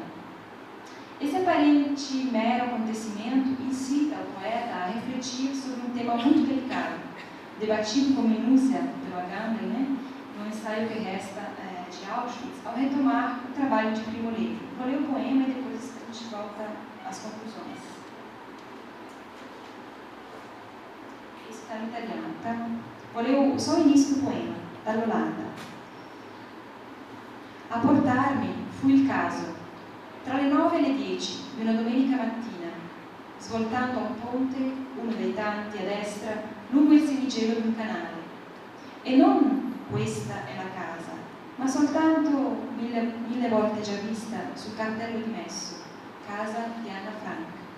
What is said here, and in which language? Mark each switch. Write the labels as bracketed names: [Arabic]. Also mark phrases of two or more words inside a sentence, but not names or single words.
[Portuguese] Esse aparente mero acontecimento incita o poeta a refletir sobre um tema muito delicado, debatido com minúcia pelo Agamben, no ensaio que resta de Auschwitz, ao retomar o trabalho de Primo Levi. Vou ler o poema e depois a gente volta às conclusões. Isso está em italiano, tá? Vou ler só o início do poema, da Yolanda. [Italian] A portarmi fu il caso, tra le 9 e le 10 di una domenica mattina, svoltando un ponte, uno dei tanti a destra, lungo il semigelo di un canale. E non questa è la casa, ma soltanto mille volte già vista sul cartello di Messo, casa di Anna Frank.